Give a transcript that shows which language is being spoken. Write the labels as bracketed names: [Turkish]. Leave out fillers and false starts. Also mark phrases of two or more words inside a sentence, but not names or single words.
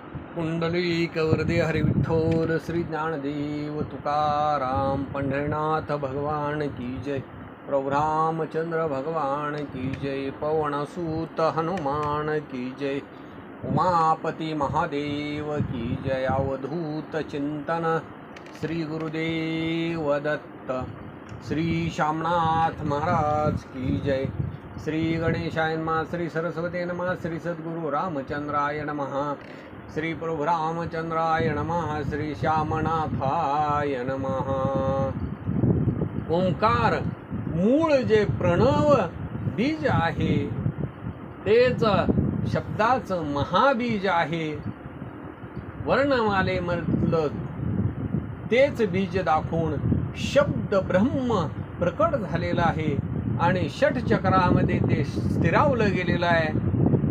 [Hindi] पुंडलिकवरदे हरि विठ्ठल श्री ज्ञानदेव तुकाराम पंढरीनाथ भगवान की जय। प्रभु रामचंद्र भगवान की जय। पवनसूत हनुमान की जय। उमापति महादेव की जय। अवधूत चिंतन श्री गुरुदेव दत्त। श्री श्यामनाथ महाराज की जय। [Sanskrit] श्री गणेशाय नमः। श्री सरस्वती नमः। श्री सद्गुरु रामचंद्राय नमः। श्री प्रभु रामचंद्राय नमः। श्री श्यामनाथाय नमः। [Marathi] ओंकार मूळ जे प्रणव बीज आहे तेच शब्दाचं महाबीज आहे। वर्णमालेमधलं तेच बीज दाखवून शब्द ब्रह्म प्रकट झालेला आहे आणि षट चक्रामध्ये ते स्थिरावलं गेलेलं आहे।